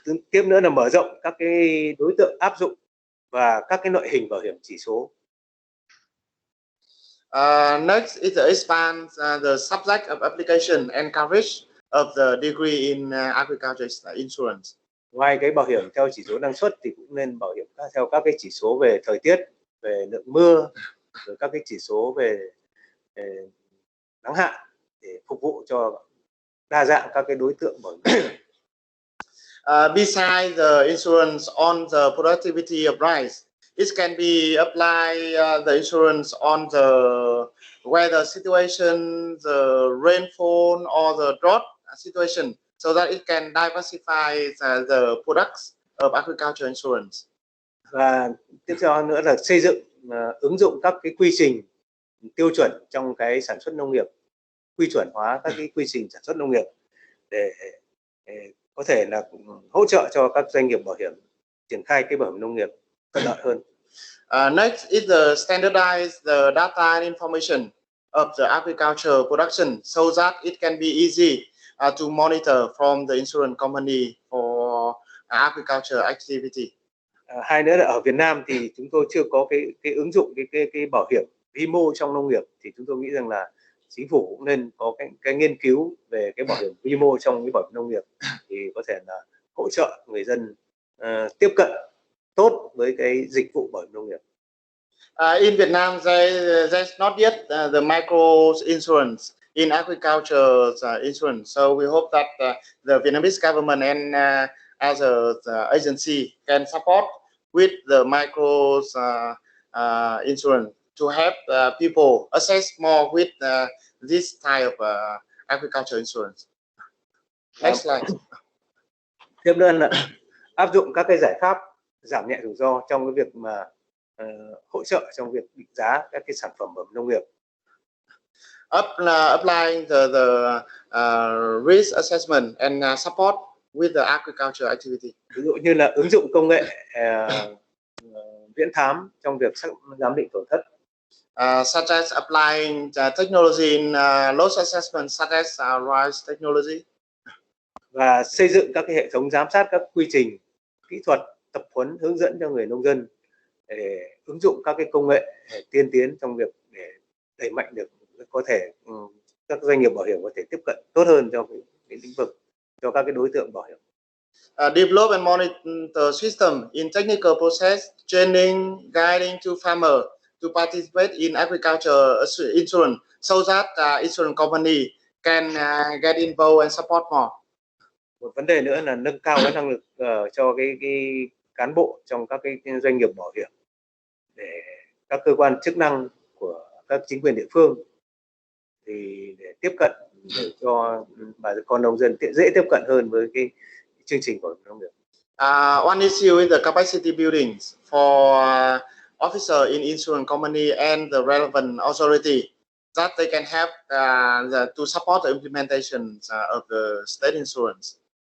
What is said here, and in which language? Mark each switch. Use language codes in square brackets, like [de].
[vi] Tiếp nữa là mở rộng các cái đối tượng áp dụng và các cái loại hình bảo hiểm chỉ số. [en] Next is to expand the subject of application and coverage of the degree in agriculture insurance. [vi] Ngoài cái bảo hiểm theo chỉ số năng suất thì cũng nên bảo hiểm theo các cái chỉ số về thời tiết, về lượng mưa, rồi các cái chỉ số về nắng hạn để phục vụ cho đa dạng các cái đối tượng bảo hiểm. [en] Besides the insurance on the productivity of rice, it can be applied the insurance on the weather situation, the rainfall, or the drought situation, so that it can diversify the products of agriculture insurance. [vi] Và tiếp theo nữa là xây dựng ứng dụng các cái quy trình tiêu chuẩn trong cái sản xuất nông nghiệp, quy chuẩn hóa các cái quy trình sản xuất nông nghiệp để có thể là hỗ trợ cho các doanh nghiệp bảo hiểm triển khai cái bảo hiểm nông nghiệp thuận lợi hơn. [en] Next is the standardize the data and information of the agriculture production so that it can be easy to monitor from the insurance company for agriculture activity. [vi] Hai nữa là ở Việt Nam thì chúng tôi chưa có cái ứng dụng cái bảo hiểm vi mô trong nông nghiệp, thì chúng tôi nghĩ rằng là chính phủ cũng nên có cái nghiên cứu về cái bảo hiểm vi mô trong cái bảo hiểm nông nghiệp, thì có thể là hỗ trợ người dân tiếp cận tốt với cái dịch vụ bảo hiểm nông nghiệp. [en] In Vietnam, there's not yet the micro insurance in agriculture insurance. So we hope that the Vietnamese government and as a agency can support with the micro insurance to help people access more with this type of agriculture insurance. Next slide. [vi] Tiếp nữa là áp dụng các cái giải pháp giảm nhẹ rủi ro trong cái việc mà hỗ trợ trong việc định giá các cái sản phẩm nông nghiệp. [en] Applying the risk assessment and support with the agriculture activity. [vi] Ví dụ như là ứng dụng công nghệ viễn thám trong việc giám định tổn thất. [en] Such as applying technology in loss assessment, such as rice technology. [vi] Và xây dựng các cái hệ thống giám sát các quy trình kỹ thuật, tập huấn hướng dẫn cho người nông dân để ứng dụng các cái công nghệ tiên tiến trong việc để đẩy mạnh được có thể các doanh nghiệp bảo hiểm có thể tiếp cận tốt hơn cho cái lĩnh vực, cho các cái đối tượng bảo hiểm. [en] Develop and monitor system in technical process, training, guiding to farmer to participate in agriculture insurance so that insurance company can get involved and support more. [vi] Một vấn đề nữa là nâng cao cái năng lực cho cái cán bộ trong các cái doanh nghiệp bảo hiểm, để các cơ quan chức năng của các chính quyền địa phương thì để tiếp cận để cho bà con nông dân dễ tiếp cận hơn với cái chương trình bảo hiểm nông nghiệp. [en] One issue is the capacity building for officer in insurance company and the relevant authority that they can help to support the implementation of the state insurance.